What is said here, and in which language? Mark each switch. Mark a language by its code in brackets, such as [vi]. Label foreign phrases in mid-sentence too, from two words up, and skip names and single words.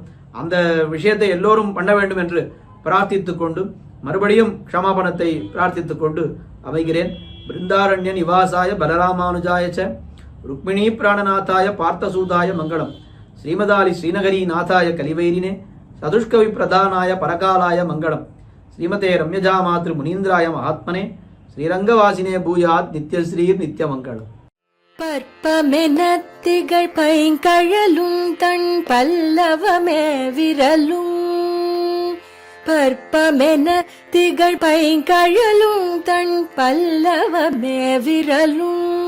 [ta] அந்த விஷயத்தை எல்லோரும் பண்ண வேண்டும் என்று பிரார்த்தித்துக் கொண்டு மறுபடியும் க்ஷமாபணத்தை பிரார்த்தித்துக் கொண்டு அமைகிறேன். [sa] वृन्दारण्य निवासाय बलरामानुजाय रुक्मिणी प्राणनाथाय पार्थसूताय मङ्गलम्. श्रीमदालि श्रीनगरी नाथाय कलिवैरिणे चतुष्कवि प्रधानाय परकालाय मङ्गलम्. श्रीमते रम्यजा मातृ मुनीन्द्राय महात्मने श्रीरङ्गवासिने भूयात् नित्यश्रीर् नित्यमङ्गलम्. [ta] பற்பமென திகழ் பைங்கழலும் தன் பல்லவமே விரலும். பற்பமென திகழ் பைங்கழலும் தன் பல்லவமே விரலும்.